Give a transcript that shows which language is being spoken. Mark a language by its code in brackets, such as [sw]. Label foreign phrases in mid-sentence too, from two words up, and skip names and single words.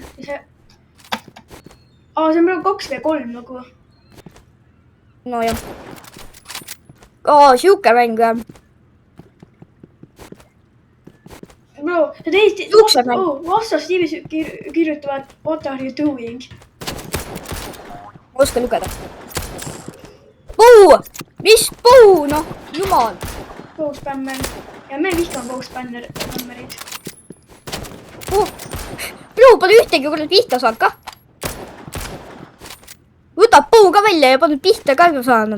[et] See on praegu 2v3 nagu. No jah. Siuke mäng jah. Bro, sa teist Juukse mäng. vastastiivis kirjutavad [en] what are you doing? [et] Ma oskan lugeda. Puu! Mis puu? Noh, jumal. Go-spammer. Ja me vihkame go-spammerid. Puu pole ühtegi kord pihta saanud ka. Võtab puu ka välja ja pole pihta ka saanud.